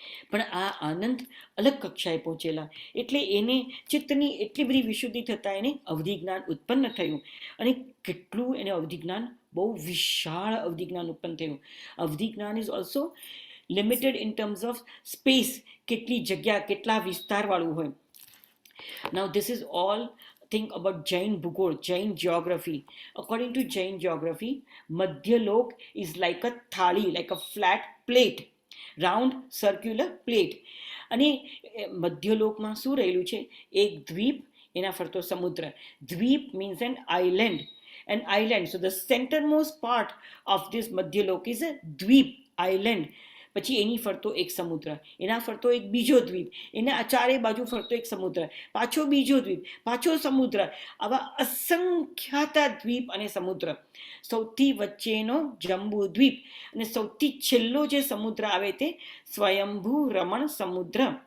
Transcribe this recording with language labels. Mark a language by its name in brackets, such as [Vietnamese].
[Gujarati] પણ આ આનંદ અલગ કક્ષાએ પહોંચેલા, એટલે એને ચિત્તની એટલી બધી વિશુદ્ધિ થતાં એને અવધિ જ્ઞાન ઉત્પન્ન થયું. અને કેટલું એને અવધિ જ્ઞાન, બહુ વિશાળ અવધિ જ્ઞાન ઉત્પન્ન થયું. [English] અવધિ જ્ઞાન is also limited in terms of space, [Gujarati] કેટલી જગ્યા, કેટલા વિસ્તારવાળું હોય. [English] Now this is all think about Jain Bhugol, Jain geography. According to Jain geography, Madhyalok is like a thali, like a flat plate, round circular plate. [Gujarati] અને મધ્યલોકમાં શું રહેલું છે? એક દ્વીપ, એના ફરતો સમુદ્ર. [English] Dweep means an island. So the centermost part of this Madhyalok is a dweep, island. [Gujarati] પછી એની ફરતો એક સમુદ્ર, એના ફરતો એક બીજો દ્વીપ, એના ચારે બાજુ ફરતો એક સમુદ્ર, પાછો બીજો દ્વીપ, પાછો સમુદ્ર. આવા અસંખ્યાતા દ્વીપ અને સમુદ્ર. સૌથી વચ્ચેનો જંબુ દ્વીપ અને સૌથી છેલ્લો જે સમુદ્ર આવે તે સ્વયંભૂ રમણ સમુદ્ર.